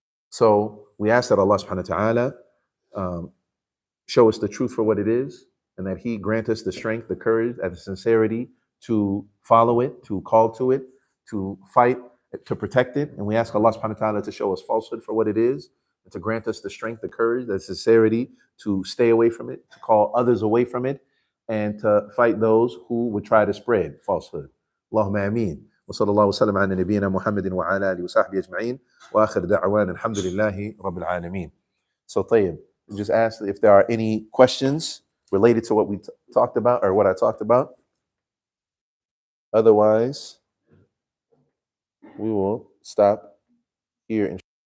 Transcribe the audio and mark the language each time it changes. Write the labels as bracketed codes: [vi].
[en] So we ask that Allah subhanahu wa ta'ala show us the truth for what it is, and that he grant us the strength, the courage, and the sincerity to follow it, to call to it, to fight, to protect it. And we ask Allah subhanahu wa ta'ala to show us falsehood for what it is, and to grant us the strength, the courage, the sincerity to stay away from it, to call others away from it, and to fight those who would try to spread falsehood. [ar] Allahumma ameen. وصلى الله وسلم على نبينا محمد وعلى آله وصحبه أجمعين وآخر دعوانا الحمد لله رب العالمين. [en] So طيب, just ask if there are any questions related to what we talked about or what I talked about. Otherwise, we will stop here.